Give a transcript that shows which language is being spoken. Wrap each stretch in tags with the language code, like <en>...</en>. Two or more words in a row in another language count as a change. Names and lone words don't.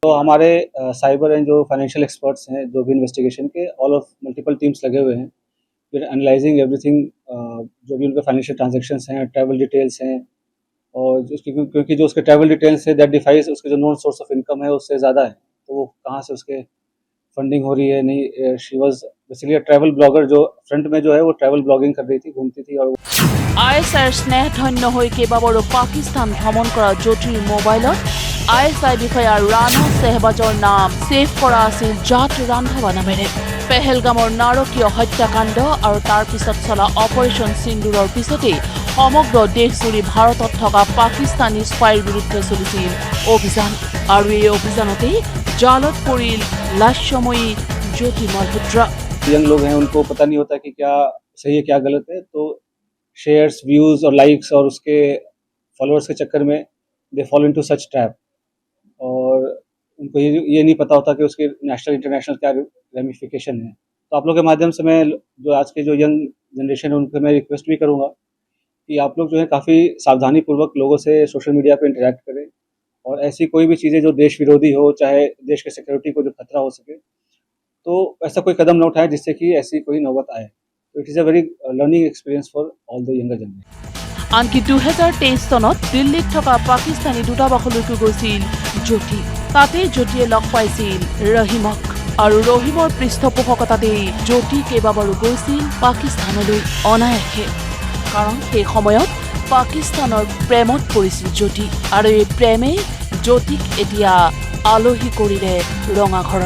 <hi>तो हमारे</hi> <en>cyber and</en> <hi>जो</hi> <en>financial experts</en> <hi>हैं जो भी इन्वेस्टिगेशन के</hi> <en>all of multiple teams</en> <hi>लगे हुए हैं, फिर</hi> <en>analyzing everything,</en> <hi>जो भी उनके</hi> <en>financial transactions</en> <hi>हैं,</hi> <en>travel details</en> <hi>हैं, और क्योंकि जो उसके</hi> <en>travel details</en> <hi>है</hi> <en>that defies</en> <hi>उसके जो</hi> <en>known source of income</en> <hi>है उससे ज़्यादा है, तो वो कहाँ से उसके फंडिंग हो रही है नहीं।</hi> <en>she was basically travel blogger,</en> <hi>जो फ्रंट में जो है वो</hi> <en>travel blogging</en> <hi>कर रही थी, घूमती थी। और</hi> <as>ISIৰ স্নেহধন্য হৈ কেইবাবাৰো পাকিস্তান ভ্ৰমণ কৰা জ্যোতিৰ মোবাইলত ISI বিষয়া ৰাণা চেহবাজৰ নাম ছেভ কৰা আছিল জাট ৰান্ধাৱা নামেৰে। পেহেলগামৰ নাৰকীয় হত্যাকাণ্ড আৰু তাৰ পিছত চলা অপাৰেশ্যন সিন্দুৰৰ পিছতেই সমগ্ৰ দেশজুৰি ভাৰতত থকা পাকিস্তানী স্পাইৰ বিৰুদ্ধে চলিছিল অভিযান, আৰু এই অভিযানতেই জালত পৰিল লাস্যময়ী জ্যোতি মালহোত্ৰা।</as> <hi>यंग लोग हैं उनको पता नहीं होता कि क्या सही है क्या गलत है, तो</hi> <en>shares, views</en> <hi>और लाइक्स और उसके फॉलोअर्स के चक्कर में</hi> <en>they follow into such trap,</en> <hi>और उनको ये नहीं पता होता कि उसके</hi> <en>national international</en> <hi>क्या रेमिफिकेशन है। तो आप लोग के माध्यम से मैं जो आज के जो</hi> <en>young generation</en> <hi>है उनको मैं रिक्वेस्ट भी करूँगा कि आप लोग जो है काफ़ी सावधानी पूर्वक लोगों से</hi> <en>social media</en> <hi>पे इंटरेक्ट करें, और ऐसी कोई भी चीज़ें जो देश विरोधी हो, चाहे देश के सिक्योरिटी को जो खतरा हो सके, तो ऐसा कोई कदम न उठाए जिससे कि ऐसी कोई नौबत आए।</hi> <en>तो it is a very learning experience for all the younger generation.</en> <as>আনকি 2023 চনত দিল্লীত থকা পাকিস্তানী দূতাবাসলৈকে গৈছিল জ্যোতি। তাতেই জ্যোতিয়ে লগ পাইছিল ৰহিমক, আৰু ৰহিমৰ পৃষ্ঠপোষকতাতেই জ্যোতি কেইবাবাৰো গৈছিল পাকিস্তানলৈ অনায়াসে, কাৰণ সেই সময়ত পাকিস্তানৰ প্ৰেমত পৰিছিল জ্যোতি, আৰু এই প্ৰেমেই জ্যোতিক এতিয়া আলহী কৰিলে ৰঙাঘৰৰ।</as>